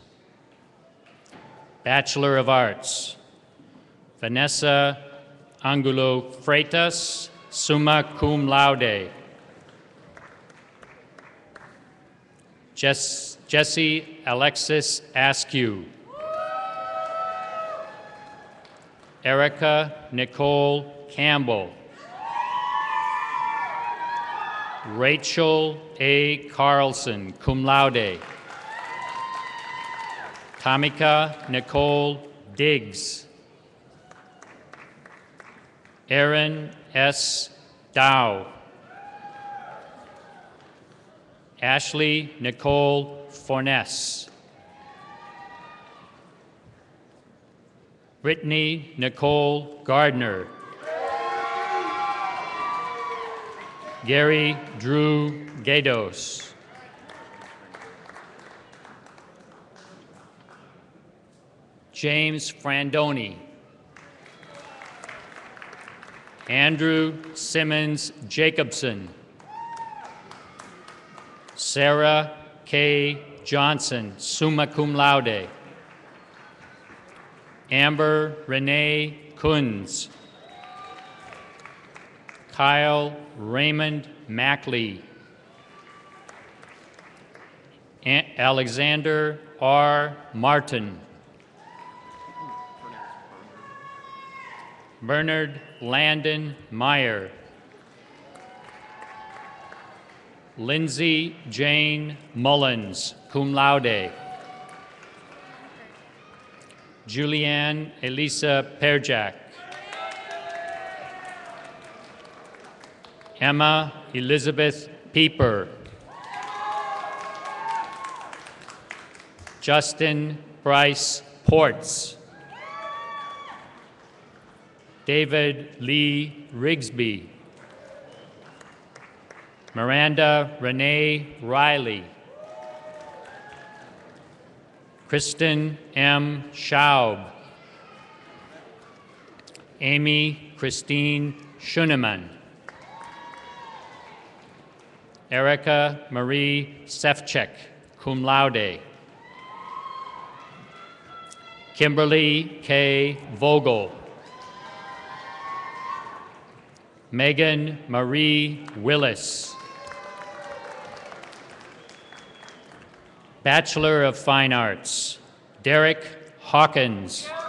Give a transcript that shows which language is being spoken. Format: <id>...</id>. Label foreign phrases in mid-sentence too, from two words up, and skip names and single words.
<en>Bachelor of Arts. Vanessa Angulo Freitas,</en> <la>summa cum laude.</la> <en>Jesse Alexis Askew. Erica Nicole Campbell. Rachel A. Carlson,</en> <la>cum laude.</la> <en>Tamika Nicole Diggs. Aaron S. Dow. Ashley Nicole Forness. Brittany Nicole Gardner. Gary Drew Gados. James Frandoni. Andrew Simmons Jacobson. Sarah K. Johnson,</en> <la>summa cum laude.</la> <en>Amber Renee Kunz. Kyle Raymond Mackley. Alexander R. Martin. Bernard Landon Meyer. Lindsay Jane Mullins,</en> <la>cum laude.</la> <en>Julianne Elisa Perjak. Emma Elizabeth Pieper. Justin Bryce Ports. David Lee Rigsby. Miranda Renee Riley. Kristen M. Schaub. Amy Christine Schunemann. Erica Marie Sefcik,</en> <la>cum laude.</la> <en>Kimberly K. Vogel. Megan Marie Willis. Bachelor of Fine Arts, Derek Hawkins.</en>